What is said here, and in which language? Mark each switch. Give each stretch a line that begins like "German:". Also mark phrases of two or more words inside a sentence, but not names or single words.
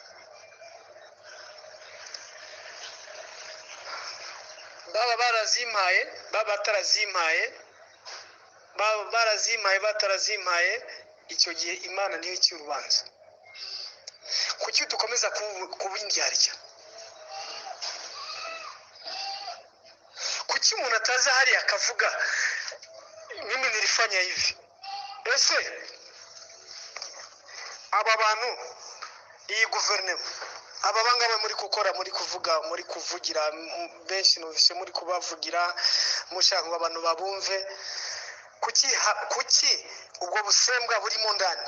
Kinyarwanda: Baba barazimpaye, baba batarazimpaye, baba barazimpaye batarazimpaye, icyo gihe Imana niyo icira urubanza. Kuki dukomeza kuba indyarya? Kuki umuntu ataza hariya akavuga
Swahili: mimi nilifanya hivi?
Kinyarwanda: Ese aba bantu, iyi guverinoma, aba bangaba muri gukora, muri kuvuga, muri kuvugira benshi numvise muri kubavugira mushaka ngo abantu babumve, kuki ubwo busembwa buri mu ndani?